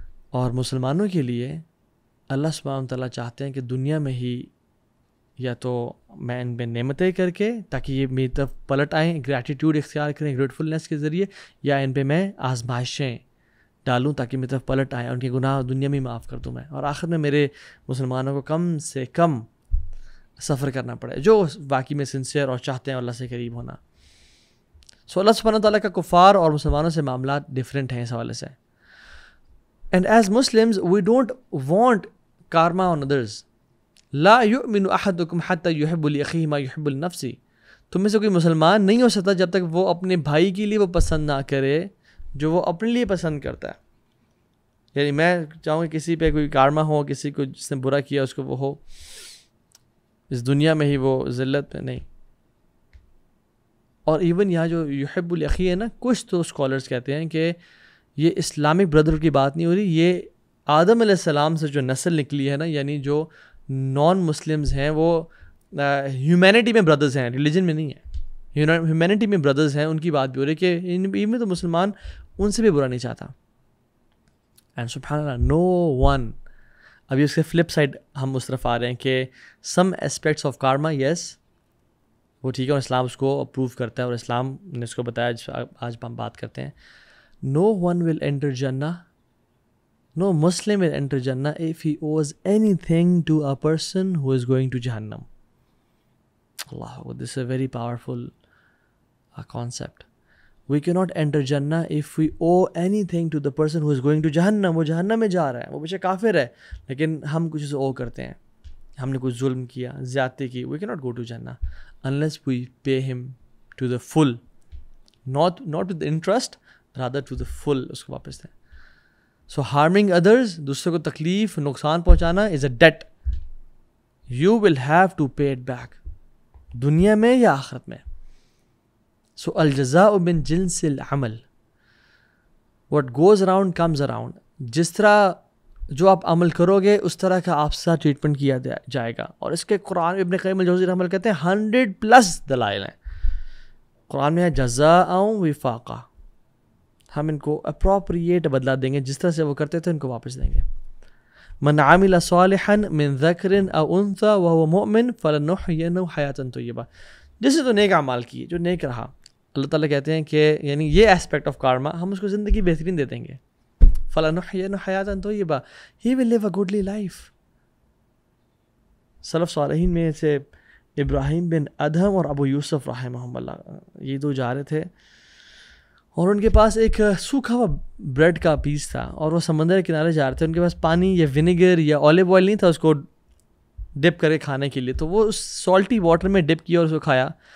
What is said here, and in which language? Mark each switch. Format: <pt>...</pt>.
<ur>اور مسلمانوں کے لیے اللہ سبحانہ تعالیٰ چاہتے ہیں کہ دنیا میں ہی یا تو میں ان پہ نعمتیں کر کے تاکہ یہ میری طرف پلٹ آئیں، گریٹیٹیوڈ اختیار کریں گریٹفلنس کے ذریعے، یا ان پہ میں آزمائشیں ڈالوں تاکہ میری طرف پلٹ آئیں، ان کے گناہ دنیا میں معاف کر دوں میں، اور آخر میں میرے مسلمانوں کو کم سے کم سفر کرنا پڑے جو واقعی میں سنسیئر اور چاہتے ہیں اللہ سے قریب ہونا. سو اللہ سبحانہ تعالیٰ کا کفار اور مسلمانوں سے معاملات ڈفرینٹ ہیں اس حوالے سے.</ur> <en>And as Muslims, we don't want karma on others.</en> <ar>لا يؤمن احدكم حتى يحب لاخيه ما يحب لنفسه.</ar> <ur>تم میں سے کوئی مسلمان نہیں ہو سکتا جب تک وہ اپنے بھائی کے لیے وہ پسند نہ کرے جو وہ اپنے لیے پسند کرتا ہے. یعنی میں چاہوں کہ کسی پہ کوئی کارما ہو، کسی کو جس نے برا کیا اس کو وہ ہو اس دنیا میں ہی وہ ذلت پہ نہیں. اور ایون یہاں جو یحب الاخی ہے نا، کچھ تو اسکالرس کہتے ہیں کہ یہ اسلامک بردر کی بات نہیں ہو رہی، یہ آدم علیہ السلام سے جو نسل نکلی ہے نا، یعنی جو نان مسلمز ہیں وہ ہیومینٹی میں بردرز ہیں، ریلیجن میں نہیں ہے، ہیومینٹی میں بردرز ہیں، ان کی بات بھی ہو رہی ہے کہ ان میں تو مسلمان ان سے بھی برا نہیں چاہتا. اینڈ سبحان اللہ نو ون. ابھی اس کے فلپ سائڈ ہم اس طرف آ رہے ہیں کہ سم اسپیکٹس آف کارما، یس وہ ٹھیک ہے اور اسلام اس کو اپروو کرتا ہے اور اسلام نے اس کو بتایا، آج ہم بات کرتے ہیں.</ur> <en>No one will enter Jannah, no Muslim will enter Jannah if he owes anything to a person who is going to Jahannam. Allah, this is a very powerful concept. We cannot enter Jannah if we owe anything to the person who is going to Jahannam.</en> <ur>وہ جہنم میں جا رہا ہے، وہ بچہ کافر ہے لیکن ہم کچھ اسے او کرتے ہیں، ہم نے کچھ ظلم کیا، زیادتی کی.</ur> <en>We cannot go to Jannah unless we pay him to the full, not with the interest, rather to the full.</en> <ur>اس کو واپس دیں.</ur> <en>So harming others،</en> <ur>دوسروں کو تکلیف نقصان پہنچانا</ur> <en>is a debt. You will have to pay it back،</en> <ur>دنیا میں یا آخرت میں.</ur> <en>So</en> <ar>الجزاء من جنس العمل،</ar> <en>what goes around comes around.</en> <ur>جس طرح جو آپ عمل کرو گے اس طرح کا آپ سے ٹریٹمنٹ کیا جائے گا. اور اس کے قرآن ابن قیم الجوزی رحمہ اللہ کہتے ہیں 100+ دلائل ہیں قرآن میں، ہے جزاء وفاقہ. ہم ان کو اپروپریٹ بدلا دیں گے، جس طرح سے وہ کرتے تھے ان کو واپس دیں گے.</ur> <ar>من عمل صالحا من ذکر او انثى وهو مؤمن فلنحيينه حیاتا طیبہ.</ar> <ur>جس نے تو نیک اعمال کیے، جو نیک رہا، اللہ تعالیٰ کہتے ہیں کہ یعنی یہ اسپیکٹ آف کارما ہم اس کو زندگی بہترین دے دیں گے.</ur> <ar>فلنحيينه حیاتا طیبہ،</ar> <en>he will live a goodly life.</en> <ur>سلف صالحین میں سے ابراہیم بن ادہم اور ابو یوسف رحمہم اللہ، یہ دو جا رہے تھے اور ان کے پاس ایک سوکھا ہوا بریڈ کا پیس تھا اور وہ سمندر کے کنارے جا رہے تھے. ان کے پاس پانی یا ونیگر یا اولیو آئل نہیں تھا اس کو ڈپ کرے کھانے کے لیے، تو وہ اس سالٹی واٹر میں ڈپ کیا اور اس کو کھایا.</ur>